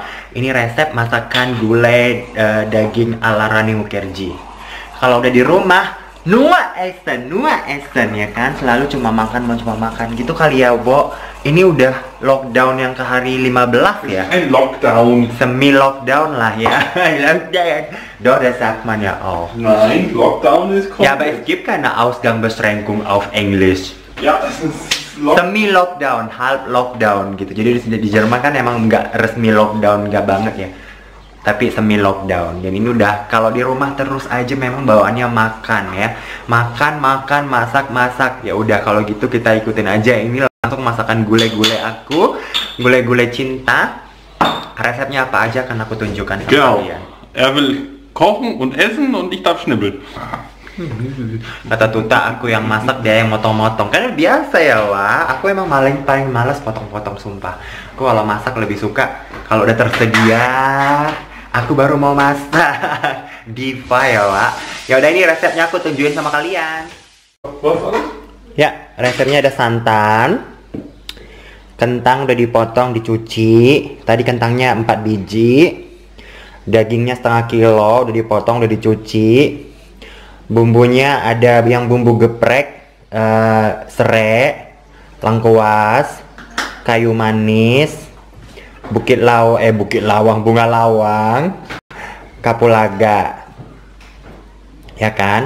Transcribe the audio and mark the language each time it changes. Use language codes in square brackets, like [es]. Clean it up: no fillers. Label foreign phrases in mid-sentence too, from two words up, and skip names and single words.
[id] Ini resep masakan gulai daging ala Rani Mukerji. Kalau udah di rumah, [de] Nua Essen [id] ya kan, selalu cuma makan gitu kali ya, Bo. Ini udah lockdown yang ke hari 15 ya. [de] Ein Lockdown. Semi-lockdown lah ya. Lockdown. Doch, das sagt man ja auch. Nein, Lockdown ist Ja, aber es gibt keine Ausgangsbeschränkung auf Englisch. Ja, es ist [id] Semi-lockdown, halb lockdown gitu. Jadi di Jerman kan emang nggak resmi lockdown, nggak banget ya. Tapi semi-lockdown. Dan ini udah, kalau di rumah terus aja memang bawaannya makan ya. Makan, masak. Ya udah kalau gitu kita ikutin aja. Ini langsung masakan gulai-gulai aku. Gulai-gulai cinta. Resepnya apa aja akan aku tunjukkan ke [de] Genau. [id] kalian. [de] Er will kochen und essen und ich darf schnibbeln. [id] Kata Tuta aku yang masak, dia yang motong-motong. Kan biasa ya, Wak. Aku emang paling malas potong-potong, sumpah. Aku kalau masak lebih suka kalau udah tersedia, aku baru mau masak. Diva ya, Wak. Ya udah, ini resepnya aku tunjukin sama kalian. [de] Was alles? [id] Ya, resepnya ada santan. Kentang udah dipotong, dicuci. Tadi kentangnya 4 biji. Dagingnya setengah kilo, udah dipotong, udah dicuci. Bumbunya ada yang bumbu geprek, serai, lengkuas, kayu manis, bukit lawang, bunga lawang, kapulaga, ya kan?